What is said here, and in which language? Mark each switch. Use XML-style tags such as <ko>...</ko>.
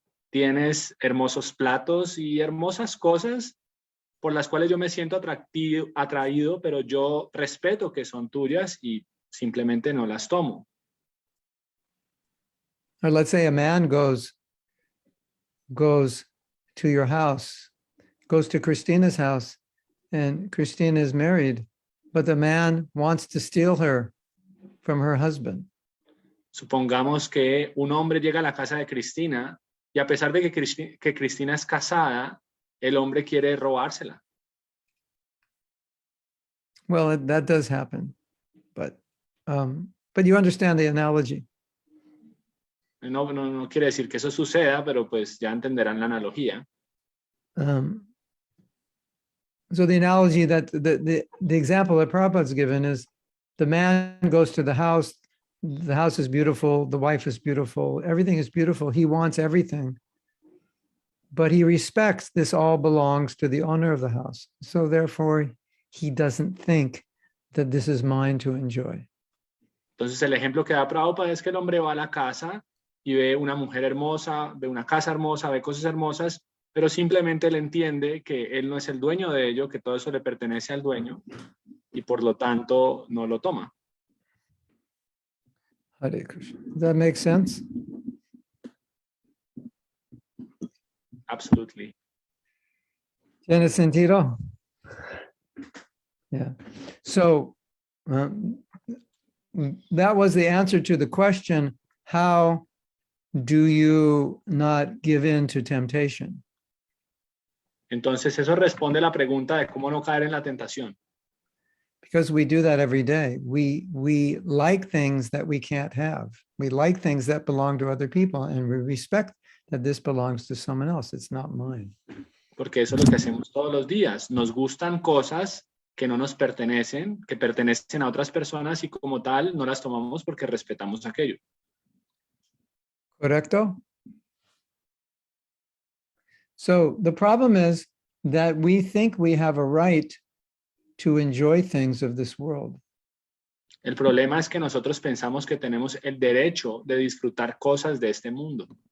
<es>tienes hermosos platos y hermosas cosas por las cuales yo me siento atraído, pero yo respeto que son tuyas y simplemente no las tomo.</es> <en>Or let's say a man goes to your house, goes to Christina's house, and Christina is married, but the man wants to steal her from her husband.</en> <es>Supongamos que un hombre llega a la casa de Cristina y a pesar de que Cristina es casada, el hombre quiere robársela.</es> <en>Well, that does happen, but you understand the analogy.</en> <es>No quiere decir que eso suceda, pero pues ya entenderán la analogía.</es> <en>So the analogy that the example that Prabhupada's given is the man goes to the house is beautiful, the wife is beautiful, everything is beautiful, he wants everything. But he respects this all belongs to the owner of the house. So therefore, he doesn't think that this is mine to enjoy.</en> <es>Entonces el ejemplo que da Prabhupada es que el hombre va a la casa y ve una mujer hermosa, ve una casa hermosa, ve cosas hermosas, pero simplemente él entiende que él no es el dueño de ello, que todo eso le pertenece al dueño y por lo tanto no lo toma.</es> <en>Hare Krishna. Does that make sense? Absolutely.</en> <es>¿Tiene sentido? Yeah.</es> <en>So that was the answer to the question, how do you not give in to temptation?</en> <es>Entonces eso responde a la pregunta de cómo no caer en la tentación.</es> <en>Because we do that every day. We like things that we can't have. We like things that belong to other people, and we respect that this belongs to someone else. It's not mine.</en> <es>Porque eso es lo que hacemos todos los días. Nos gustan cosas que no nos pertenecen, que pertenecen a otras personas y como tal no las tomamos porque respetamos aquello. Correcto?</es> <en>So the problem is that we think we have a right to enjoy things of this world.</en> <es>El problema es que nosotros pensamos que tenemos el derecho de disfrutar cosas de este mundo.</es>